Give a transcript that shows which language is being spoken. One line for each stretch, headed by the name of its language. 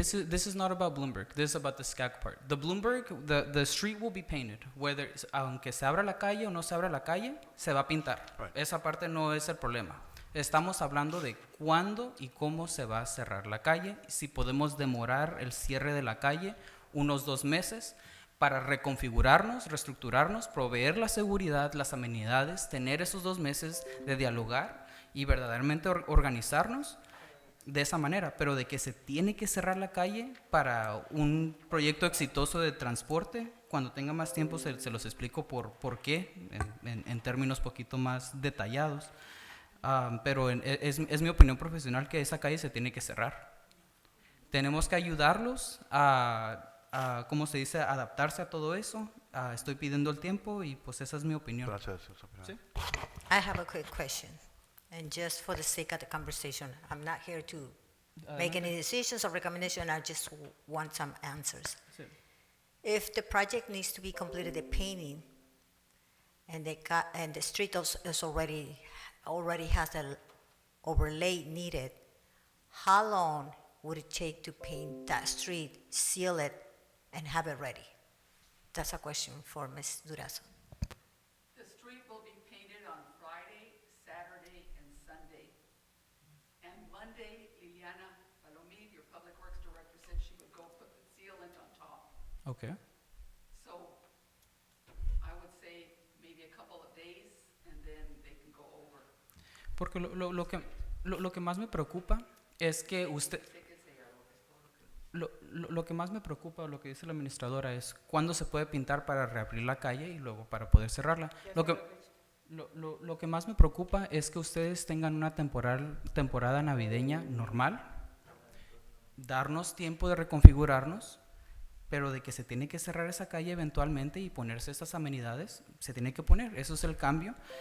English: this is not about Bloomberg. This is about the SCAC part. The Bloomberg, the street will be painted.
Spanish: Aunque se abra la calle o no se abra la calle, se va a pintar.
English: Right.
Spanish: Esa parte no es el problema. Estamos hablando de cuándo y cómo se va a cerrar la calle, si podemos demorar el cierre de la calle unos 2 meses para reconfigurarnos, reestructurarnos, proveer la seguridad, las amenidades, tener esos 2 meses de dialogar y verdaderamente organizarnos de esa manera, pero de que se tiene que cerrar la calle para un proyecto exitoso de transporte, cuando tenga más tiempo se los explico por qué, en términos poquito más detallados. Pero es mi opinión profesional que esa calle se tiene que cerrar. Tenemos que ayudarlos a ¿cómo se dice?, adaptarse a todo eso Estoy pidiendo el tiempo y pues esa es mi opinión. Gracias. ¿Sí?
English: I have a quick question, and just for the sake of the conversation, I'm not here to make any decisions or recommendation, I just want some answers.
Spanish: Sí.
English: If the project needs to be completed, the painting, and the street is already has the overlay needed, how long would it take to paint that street, seal it, and have it ready? That's a question for Ms. Durazo. The street will be painted on Friday, Saturday, and Sunday. And Monday, Liliana Palomir, your Public Works Director, said she would go put the sealant on top. Okay. So I would say maybe a couple of days, and then they can go over.
Spanish: Porque lo que más me preocupa es que usted... Lo que más me preocupa, lo que dice la administradora, es cuándo se puede pintar para reabrir la calle y luego para poder cerrarla. Lo que más me preocupa es que ustedes tengan una temporada navideña normal, darnos tiempo de reconfigurarnos, pero de que se tiene que cerrar esa calle eventualmente y ponerse estas amenidades, se tiene que poner. Eso es el cambio.